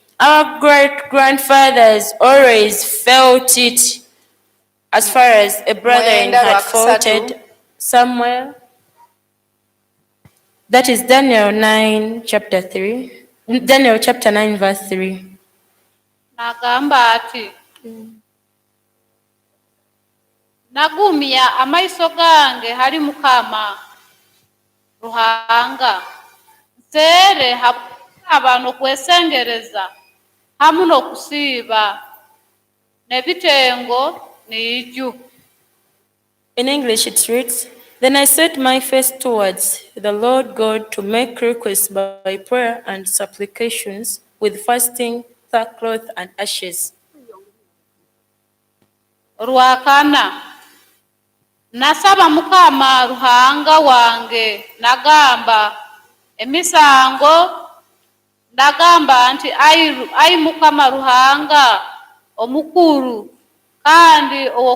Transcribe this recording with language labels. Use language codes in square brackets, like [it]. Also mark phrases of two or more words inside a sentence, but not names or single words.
[en] Our great grandfathers always felt it as far as a brother had faulted somewhere. That is Daniel 9 chapter 3. Daniel chapter 9 verse 3. [nyn] Nagamba ati nagumya amaiso gange hari Mukama Ruhanga nseere abantu kwesengereza hamu n'okusiiba n'ebitengo n'iju. [en] In English it reads, "Then I set my face towards the Lord God to make requests by prayer and supplications with fasting, sackcloth and ashes." [nyn] Rwakana nasaba Mukama Ruhanga wange nagamba emisango ndagamba nti ayi Mukama Ruhanga omukuru kandi